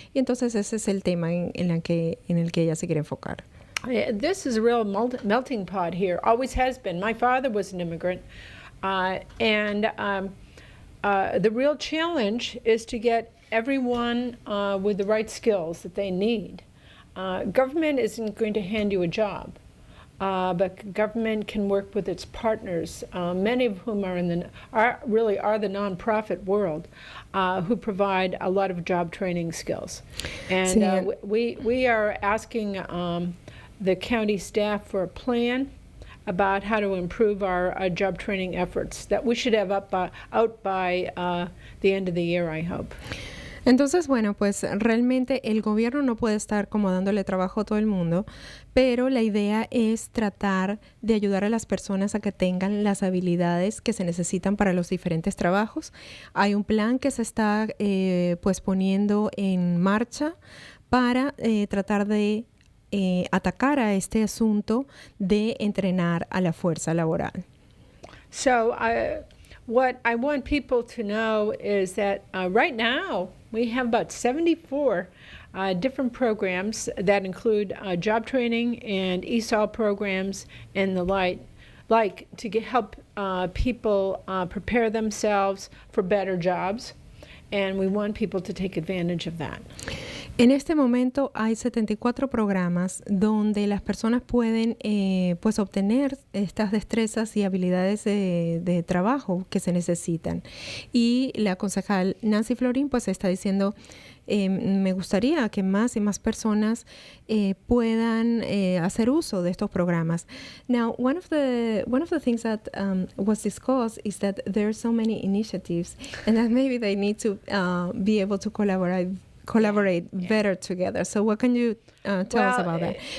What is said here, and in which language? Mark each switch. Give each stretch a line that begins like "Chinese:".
Spanish: Y entonces ese es el tema en el que ella se quiere enfocar.
English: This is a real melting pot here, always has been. My father was an immigrant. And the real challenge is to get everyone with the right skills that they need. Government isn't going to hand you a job, but government can work with its partners, many of whom are really the nonprofit world, who provide a lot of job training skills. And we are asking the county staff for a plan about how to improve our job training efforts that we should have out by the end of the year, I hope.
Spanish: Entonces, bueno, pues realmente el gobierno no puede estar como dándole trabajo a todo el mundo, pero la idea es tratar de ayudar a las personas a que tengan las habilidades que se necesitan para los diferentes trabajos. Hay un plan que se está pues poniendo en marcha para tratar de atacar a este asunto de entrenar a la fuerza laboral.
English: So what I want people to know is that right now we have about 74 different programs that include job training and ESOL programs and the like to help people prepare themselves for better jobs, and we want people to take advantage of that.
Spanish: En este momento hay 74 programas donde las personas pueden pues obtener estas destrezas y habilidades de trabajo que se necesitan. Y la concejal Nancy Florín pues está diciendo, me gustaría que más y más personas puedan hacer uso de estos programas.
English: Now, one of the things that was discussed is that there are so many initiatives and that maybe they need to be able to collaborate better together. So what can you tell us about that?